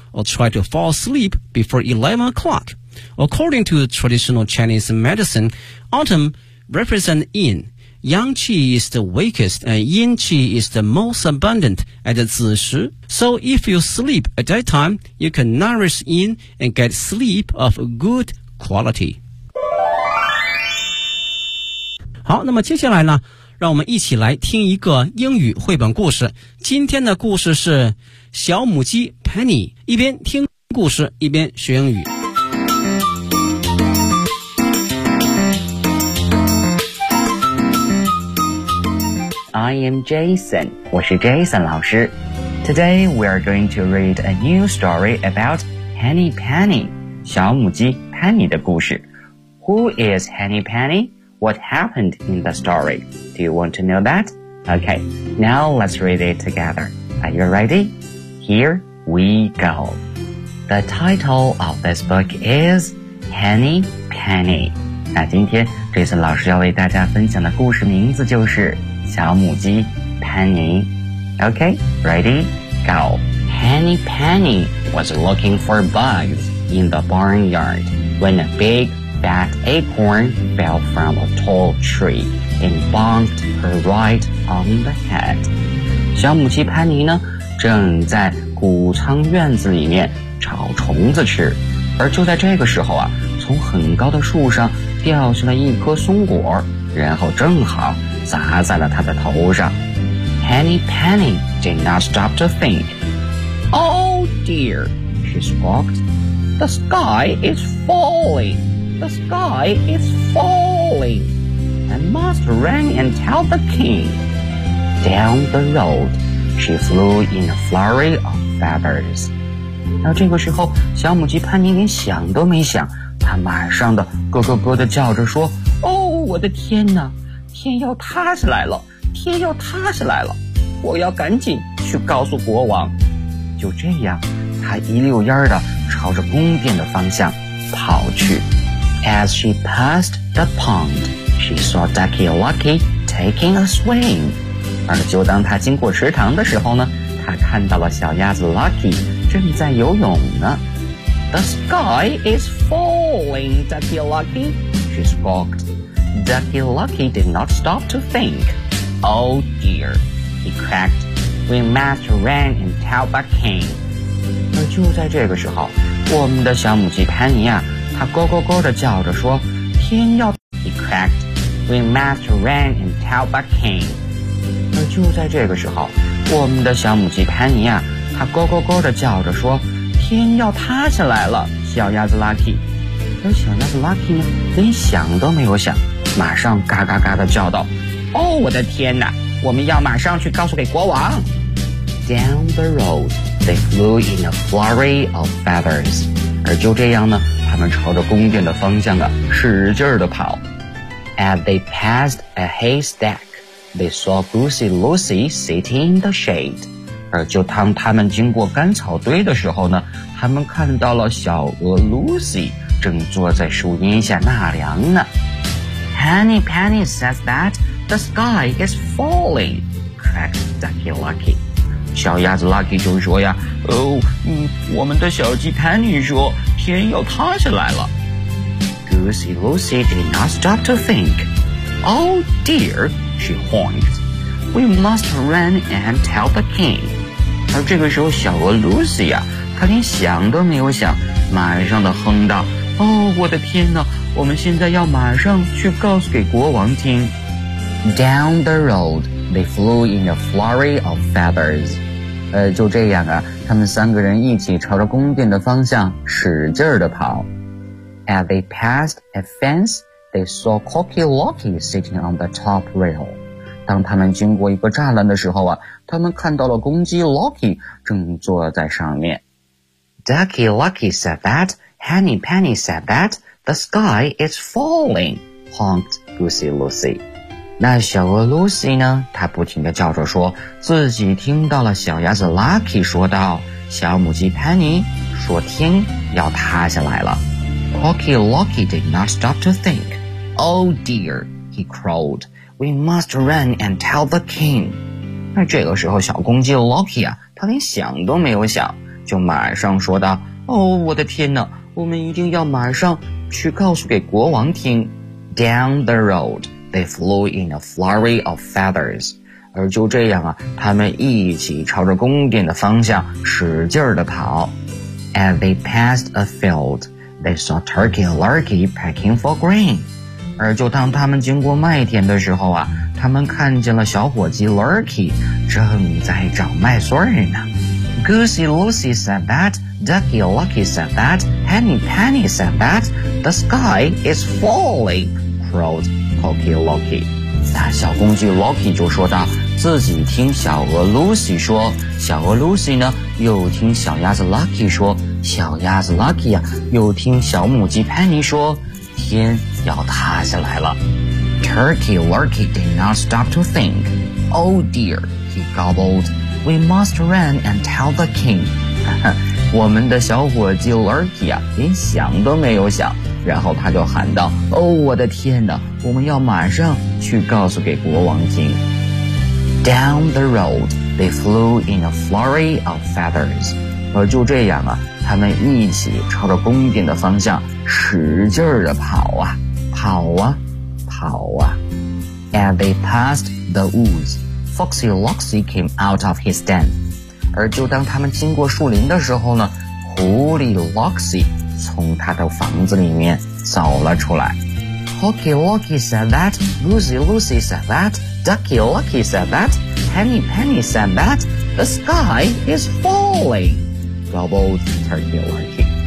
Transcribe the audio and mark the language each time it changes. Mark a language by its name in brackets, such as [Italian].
[English] or try to fall asleep before 11 o'clock. According to traditional Chinese medicine, autumn represents yin. Yang qi is the weakest and yin qi is the most abundant at the zi shi. So if you sleep at that time, you can nourish yin and get sleep of good quality. [Chinese] 好，那么接下来呢，让我们一起来听一个英语绘本故事。今天的故事是小母鸡 Penny， 一边听故事一边学英语。 [English] I am Jason， [Chinese] 我是 Jason 老师。 [English] Today we are going to read a new story about Henny Penny， [Chinese] 小母鸡。Penny 的故事。 [English] Who is Henny Penny? What happened in the story? Do you want to know that? Okay, now let's read it together. Are you ready? Here we go. The title of this book is Henny Penny. [Chinese] 那今天这次老师要为大家分享的故事名字就是小母鸡 Penny. [English] Okay, ready? Go. Henny Penny was looking for bugs in the barnyard. When a big, fat acorn fell from a tall tree and bonked her right on the head. [Chinese] 小母鸡潘妮呢，正在谷仓院子里面找虫子吃。而就在这个时候啊，从很高的树上掉下了一颗松果，然后正好砸在了她的头上。 [English] Henny Penny did not stop to think. Oh dear, she squawked. The sky is falling. The sky is falling. I must run and tell the king. Down the road, she flew in a flurry of feathers. [Chinese] 那这个时候，小母鸡潘妮连想都没想，她马上的咯咯咯的叫着说：“哦，我的天哪！天要塌下来了！天要塌下来了！我要赶紧去告诉国王。” 就这样，她一溜烟的。朝着宫殿的方向跑去。 [English] As she passed the pond, she saw Ducky Lucky taking a swing. [Chinese] 而就当她经过池塘的时候呢，她看到了小鸭子 Lucky 正在游泳呢。 [English] The sky is falling, Ducky Lucky, she squawked. Ducky Lucky did not stop to think. Oh dear, he cracked. We must run and tell the king. [Chinese] 而就在这个时候，我们的小母鸡潘妮啊，她咯咯咯地叫着说：“天要 [English] ……”He cracked. We must run and tell the king. [Chinese] 而就在这个时候，我们的小母鸡潘妮啊，她咯咯咯地叫着说：“天要塌下来了！” 小鸭子 Lucky， 而小鸭子 Lucky 呢，连想都没有想，马上嘎嘎嘎地叫道：“ 哦，我的天哪！我们要马上去告诉给国王。 [English] ”Down the road. They flew in a flurry of feathers. [Chinese] 而就这样呢，他们朝着宫殿的方向啊，使劲儿地跑。 [English] As they passed a haystack, they saw Goosey Lucy sitting in the shade. [Chinese] 而就当他们经过干草堆的时候呢，他们看到了小鹅 Lucy 正坐在树荫下纳凉呢。 [English] Henny Penny says that the sky is falling, cracked Ducky Lucky. [Chinese] 小鸭子 Lucky 就说呀，我们的小鸡 Penny 说天要塌下来了。 [English] Goosey Lucy did not stop to think. Oh dear, she whined. We must run and tell the king. [Chinese] 而这个时候小鹅 Lucy 呀，她连想都没有想，马上的哼道，哦，我的天哪，我们现在要马上去告诉给国王听。 [English] Down the road, they flew in a flurry of feathers. [Chinese] 就这样啊，他们三个人一起朝着宫殿的方向使劲儿地跑。 [English] As they passed a fence, they saw Cocky Locky sitting on the top rail. [Chinese] 当他们经过一个栅栏的时候啊，他们看到了公鸡 Locky 正坐在上面。 [English] Ducky Lucky said that,Henny Penny said that the sky is falling, honked Goosey Lucy. [Chinese] 那小鹅 Lucy 呢，她不停地叫着说，自己听到了小鸭子 Lucky 说道，小母鸡 Penny 说天要塌下来了。 [English] Cocky Locky did not stop to think. Oh dear, he crowed. We must run and tell the king. [Chinese] 那这个时候小公鸡 Locky 啊，他连想都没有想，就马上说道，哦，我的天哪，我们一定要马上去告诉给国王听。 [English] Down the road, they flew in a flurry of feathers. [Chinese] 而就这样啊，他们一起朝着宫殿的方向使劲地跑。 [English] As they passed a field, they saw Turkey Lurkey pecking for grain. [Chinese] 而就当他们经过麦田的时候啊，他们看见了小伙计 Lurkey 正在找麦穗呢。 [English] Goosey Lucy said that, Ducky Lucky said that, Henny Penny said that, the sky is falling, crowed Cocky Locky. [Chinese] 那小公鸡 Locky 就说道，自己听小鹅 Lucy 说，小鹅 Lucy 呢又听小鸭子 Lucky 说，小鸭子 Lucky 啊又听小母鸡 Penny 说，天要塌下来了。 [English] Turkey Lurkey did not stop to think. Oh dear, he gobbled. We must run and tell the king. [Chinese] 我们的小伙计 Lurkey 啊，连想都没有想，然后他就喊道，哦，我的天哪，我们要马上去告诉给国王听。 [English] Down the road, they flew in a flurry of feathers. [Chinese] 而就这样啊，他们一起朝着宫殿的方向使劲儿地跑啊，跑啊，跑啊。 [English] And they passed the woods. Foxy Loxy came out of his den. [Chinese] 而就当他们经过树林的时候呢，狐狸 Loxy 从他的房子里面走了出来。 [English] Cocky Locky said that, Goosey Lucy said that, Ducky Lucky said that, Henny Penny said that, the sky is falling, gobbled Turkey Lurkey.